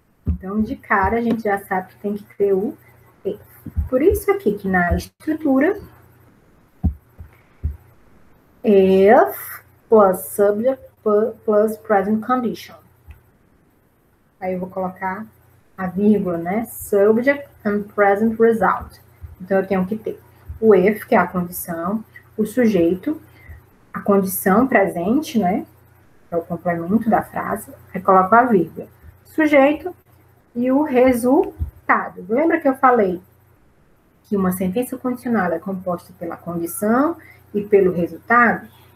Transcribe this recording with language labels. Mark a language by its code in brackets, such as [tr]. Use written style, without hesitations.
[pt] Então, de cara, a gente já sabe que tem que ter o if. Por isso aqui, que na estrutura, [en] If plus subject plus present condition. [pt] Aí eu vou colocar a vírgula, né? [en] Subject and present result. [pt] Então, eu tenho que ter o if, que é a condição, o sujeito, a condição presente, né? Que é o complemento da frase. Aí coloco a vírgula. Sujeito e o resultado. Lembra que eu falei que uma sentença condicional é composta pela condição e pelo resultado?